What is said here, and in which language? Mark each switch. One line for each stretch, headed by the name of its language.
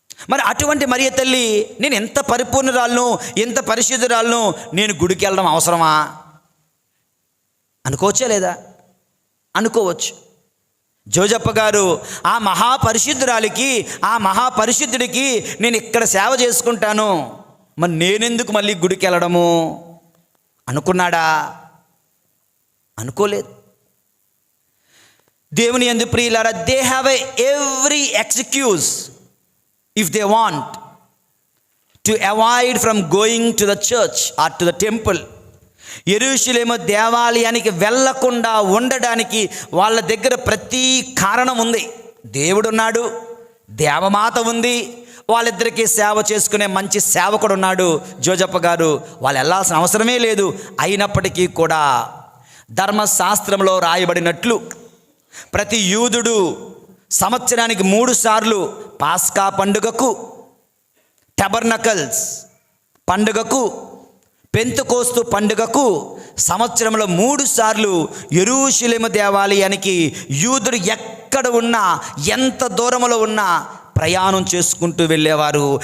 Telugu: మరి అటువంటి మరియ తల్లి, నేను ఎంత పరిపూర్ణురాలను, ఎంత పరిశుద్ధురాలను, నేను గుడికి వెళ్ళడం అవసరమా అనుకోవచ్చా లేదా? అనుకోవచ్చు. జోజప్ప గారు ఆ మహాపరిశుద్ధురాలికి, ఆ మహాపరిశుద్ధుడికి నేను ఇక్కడ సేవ చేసుకుంటాను, మరి నేనెందుకు మళ్ళీ గుడికి వెళ్ళడము అనుకున్నాడా? అనుకోలేదు. దేవుని యందు ప్రియులారా,
English: They have every excuse if they want to avoid from going to the church or to the temple.
Telugu: యెరూషలేము దేవాలయానికి వెళ్ళకుండా ఉండడానికి వాళ్ళ దగ్గర ప్రతి కారణం ఉంది. దేవుడున్నాడు, దేవమాత ఉంది, వాళ్ళిద్దరికీ సేవ చేసుకునే మంచి సేవకుడు ఉన్నాడు జోజప్ప గారు. వాళ్ళు వెళ్ళాల్సిన అవసరమే లేదు. అయినప్పటికీ కూడా ధర్మశాస్త్రంలో రాయబడినట్లు ప్రతి యూదుడు సంవత్సరానికి 3 సార్లు పాస్కా పండుగకు, టబర్నకల్స్ పండుగకు, పెంతెకోస్తు పండుగకు సంవత్సరంలో 3 సార్లు యెరూషలేము దేవాలయానికి యూదుడు ఎక్కడ ఉన్నా, ఎంత దూరంలో ఉన్నా ప్రయాణం చేసుకుంటూ వెళ్ళేవారు.